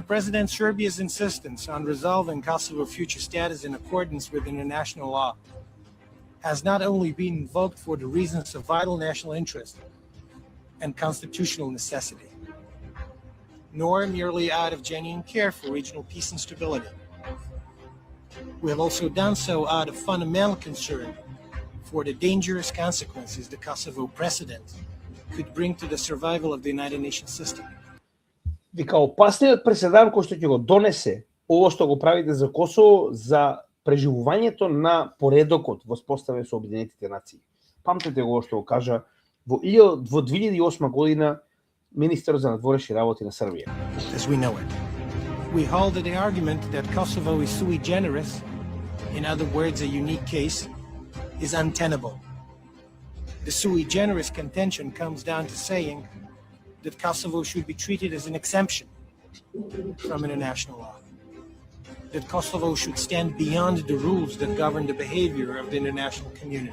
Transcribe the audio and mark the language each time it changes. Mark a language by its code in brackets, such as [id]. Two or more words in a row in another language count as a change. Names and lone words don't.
[en] President, Serbia's insistence on resolving Kosovo's future status in accordance with international law has not only been invoked for the reasons of vital national interest and constitutional necessity, nor merely out of genuine care for regional peace and stability. We have also done so out of fundamental concern for the dangerous consequences the Kosovo precedent could bring to the survival of the United Nations system. [mk] Вика, опасниот преседан кој што ќе го донесе ово што го правите за Косово, за преживувањето на поредокот воспоставен со Обединетите нации. Памтете го што го кажа во 2008 година министерот за надворешни работи на Србија. [en] As we know it, we hold that the argument that Kosovo is [la] sui generis, [en] in other words, a unique case, is untenable. The [la] sui generis [en] contention comes down to saying that Kosovo should be treated as an exemption from international law, that Kosovo should stand beyond the rules that govern the behavior of the international community.